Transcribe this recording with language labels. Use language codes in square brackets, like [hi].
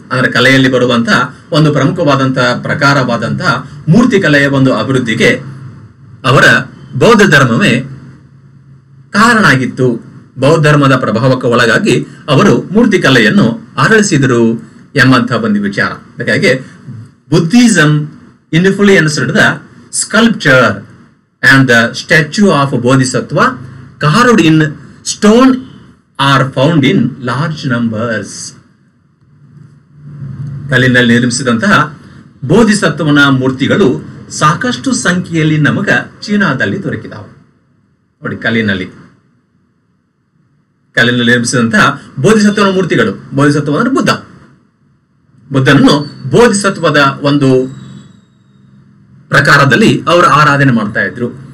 [kn] ಅಂದ್ರೆ ಕಲೆಯಲ್ಲಿ ಬರುವಂತಹ ಒಂದು ಪ್ರಮುಖವಾದಂತಹ ಪ್ರಕಾರವಾದಂತಹ ಮೂರ್ತಿ ಕಲೆಯ ಒಂದು ಅಭಿವೃದ್ಧಿಗೆ ಅವರ ಬೌದ್ಧ ಧರ್ಮವೇ ಕಾರಣ ಆಗಿತ್ತು. ಬೌದ್ಧ ಧರ್ಮದ ಪ್ರಭಾವಕ್ಕೆ ಒಳಗಾಗಿ ಅವರು ಮೂರ್ತಿ ಕಲೆಯನ್ನು ಅರಳಿಸಿದರು ಎಂಬಂತಹ ಒಂದು ವಿಚಾರ. [en] ಹಾಗಾಗಿ Buddhism influenced the sculpture and the statue of Bodhisattva carved in stone are found in large numbers. [kn] ಕಲ್ಲಿನಲ್ಲಿ ನಿರ್ಮಿಸಿದಂತಹ ಬೋಧಿಸತ್ವನ ಮೂರ್ತಿಗಳು ಸಾಕಷ್ಟು ಸಂಖ್ಯೆಯಲ್ಲಿ ನಮಗ ಚೀನಾದಲ್ಲಿ ದೊರಕಿದಾವೆ. ನೋಡಿ, ಕಲ್ಲಿನಲ್ಲಿ ನಿರ್ಮಿಸಿದಂತಹ ಬೋಧಿಸತ್ವನ ಮೂರ್ತಿಗಳು. ಬೋಧಿಸತ್ವ ಅಂದ್ರೆ ಬುದ್ಧನನ್ನು ಬೋಧಿಸತ್ವದ ಒಂದು ಪ್ರಕಾರದಲ್ಲಿ ಅವರು ಆರಾಧನೆ ಮಾಡ್ತಾ ಇದ್ರು.